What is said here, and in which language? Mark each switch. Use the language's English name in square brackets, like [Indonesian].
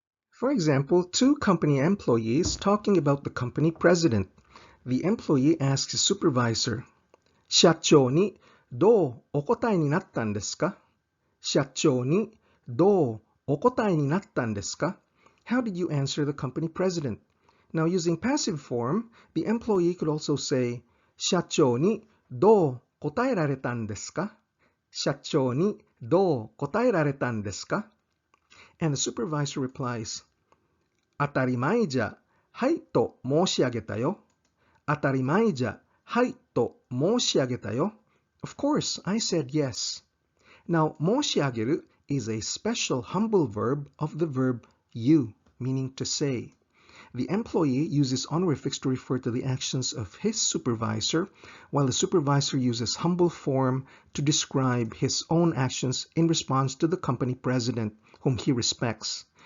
[English] For example, 2 company employees talking about the company president. The employee asks his supervisor, [Japanese] 社長にどうお答えになったんですか? 社長にどうお答えになったんですか? [English] How did you answer the company president? Now, using passive form, the employee could also say, [Japanese] 社長にどう答えられたんですか? 社長にどう答えられたんですか? [English] And the supervisor replies, [Japanese] 当たり前じゃ、はいと申し上げたよ。当たり前じゃ、はいと申し上げたよ。 [English] Of course, I said yes. Now, 申し上げる is a special humble verb of the verb you, meaning to say. The employee uses honorifics to refer to the actions of his supervisor, while the supervisor uses humble form to describe his own actions in response to the company president, whom he respects.